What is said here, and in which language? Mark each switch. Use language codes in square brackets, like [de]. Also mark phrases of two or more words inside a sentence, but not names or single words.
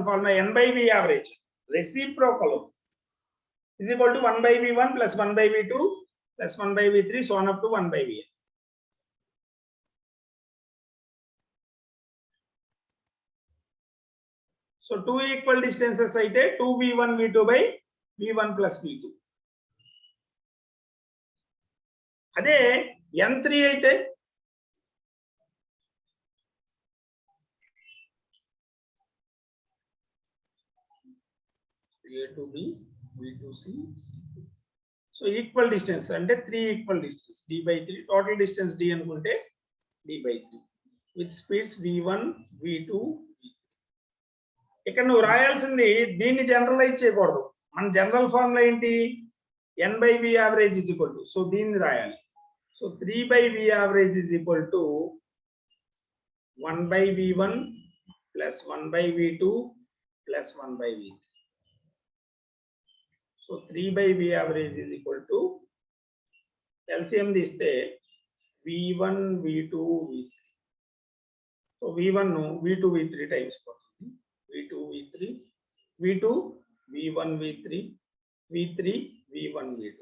[en] ఫార్ములా n by v average reciprocal is equal to 1 by v1 plus 1 by v2 plus 1 by v3 so on up to 1 by vn. So two equal distances అయితే 2v1 v2 by v1 plus v2. [te] అదే n3 అయితే [en] a to b b to c. So equal distance అంటే 3 equal distance d by 3 total distance d అనుకుంటే d by 3 with speeds v1 v2 v3. [te] ఇక్కడ నువ్వు రాయాల్సింది దీన్ని జనరలైజ్ చేయకూడదు. మన [en] general formula [te] ఏంటి? [en] n by v average is equal to, [te] సో దీన్ని రాయాలి. [en] సో 3 by v average is equal to 1 by v1 plus 1 by v2 plus 1 by v3. So 3 by v average is equal to LCM తీస్తే v1 v2 v3. [te] సో [en] v1 v2 v3 times [te] పోతుంది, [en] v2 v3 v2 v1 v3 v3 v1 v2.